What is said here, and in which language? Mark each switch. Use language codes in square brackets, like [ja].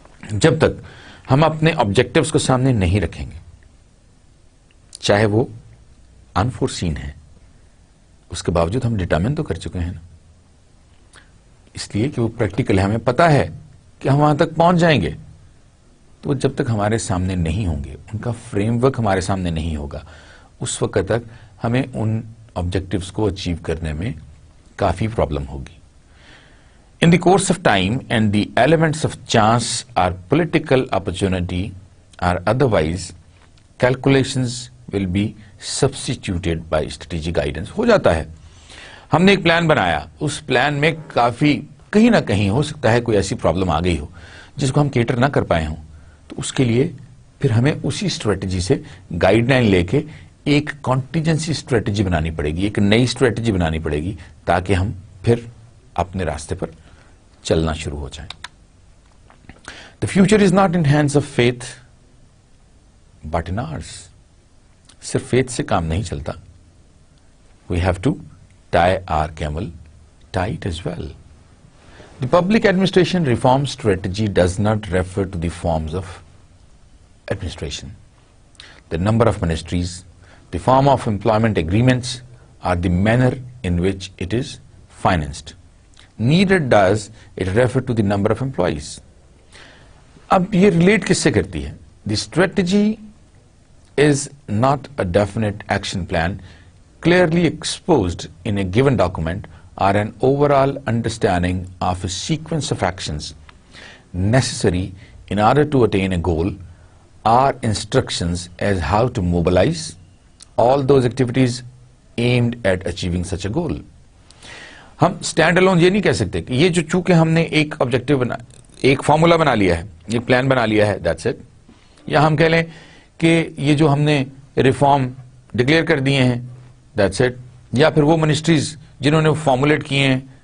[ur] جب تک ہم اپنے آبجیکٹوز کو سامنے نہیں رکھیں گے، چاہے وہ انفورسین ہے، اس کے باوجود ہم ڈٹرمن تو کر چکے ہیں نا، اس لیے کہ وہ پریکٹیکل ہے، ہمیں پتا ہے کہ ہم وہاں تک پہنچ جائیں گے، تو جب تک ہمارے سامنے نہیں ہوں گے، ان کا فریم ورک ہمارے سامنے نہیں ہوگا، اس وقت تک ہمیں ان آبجیکٹوز کو اچیو کرنے میں کافی پرابلم ہوگی۔ [en] In the course of time and the elements of chance or political opportunity or otherwise, calculations will be substituted by strategic guidance. [ur] ہو جاتا ہے ہم نے ایک پلان بنایا, اس پلان میں کافی کہیں نہ کہیں ہو سکتا ہے کوئی ایسی پرابلم آ گئی ہو جس کو ہم کیٹر نہ کر پائے ہوں, تو اس کے لیے پھر ہمیں اسی اسٹریٹجی سے گائیڈ لائن لے کے ایک کانٹیجنسی اسٹریٹجی بنانی پڑے گی, ایک نئی اسٹریٹجی بنانی پڑے گی تاکہ ہم پھر اپنے راستے پر چلنا شروع ہو جائیں. [en] The future is not in hands of faith but in ours. [ur] صرف faith سے کام نہیں چلتا. [en] We have to tie our camel tight as well. The public administration reform strategy does not refer to the forms of administration, the number of ministries, the form of employment agreements, or the manner in which it is financed. Neither does it refer to the number of employees. [ur] اب یہ relate کس سے کرتی ہے؟ [en] The strategy is not a definite action plan clearly exposed in a given document or an overall understanding of a sequence of actions necessary in order to attain a goal or instructions as how to mobilize all those activities aimed at achieving such a goal. [ur] ہم stand alone یہ نہیں کہہ سکتے کہ یہ جو چونکہ ہم نے ایک آبجیکٹو بنا, ایک فارمولا بنا لیا ہے, ایک پلان بنا لیا ہے, [en] That's it. [ur] یا ہم کہہ لیں کہ یہ جو ہم نے ریفارم ڈکلیئر کر دیے ہیں, [en] That's it. [ur] یا پھر وہ منسٹریز جنہوں نے فارمولیٹ کیے ہیں.